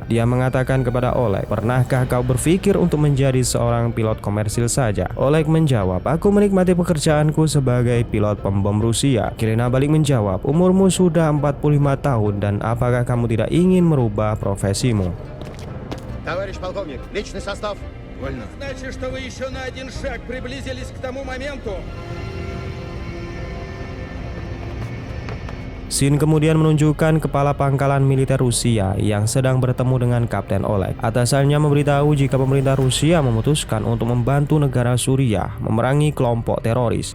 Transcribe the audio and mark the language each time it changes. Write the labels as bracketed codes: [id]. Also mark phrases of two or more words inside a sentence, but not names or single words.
[id] Dia mengatakan kepada Oleg, "Pernahkah kau berpikir untuk menjadi seorang pilot komersil saja?" Oleg menjawab, "Aku menikmati pekerjaanku sebagai pilot pembom Rusia." Gelena balik menjawab, "Umurmu sudah 45 tahun dan apakah kamu tidak ingin merubah profesimu?" [ru] Товарищ полковник, личный состав. Вольно. Значит, что вы еще на один шаг приблизились к тому моменту. [id] Scene kemudian menunjukkan kepala pangkalan militer Rusia yang sedang bertemu dengan Kapten Oleg. Atasannya memberitahu jika pemerintah Rusia memutuskan untuk membantu negara Suriah memerangi kelompok teroris.